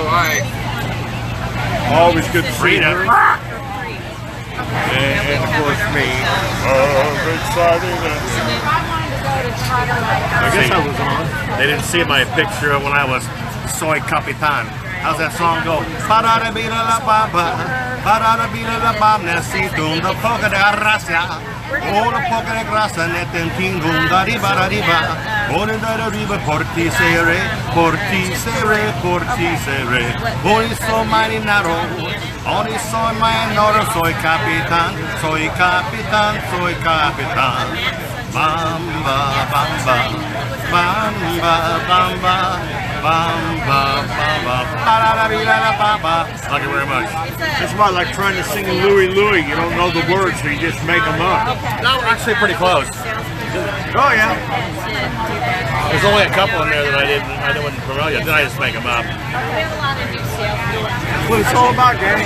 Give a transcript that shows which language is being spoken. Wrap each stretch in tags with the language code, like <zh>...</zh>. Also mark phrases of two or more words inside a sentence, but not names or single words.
<en>Always good to see Frida. her. And of course me. Excited. I guess I was on. They didn't see my picture when I was Soy Capitan. How's that song go? Para-da-bida-la-ba-ba, para-da-bida-la-ba,</en> <es>necesito una poca de gracia. Una poca de gracia, netentingo, da-di-ba-da-di-ba. Ona-da-da-di-ba, por ti seré, por ti seré, por ti seré. Hoy soy marinero, hoy soy marinero, soy capitán, soy capitán, soy capitán. Bamba, bamba, bamba, bamba, bamba, bamba, ba-da-da-bee-da-da-ba-ba.</es> <en>Thank you very much. It's about like trying to sing Louie Louie. You don't know the words, so you just make them up. No, actually pretty close. Oh yeah. There's only a couple in there that I wasn't familiar. Then I just make them up. What it's all about, Danny.</en>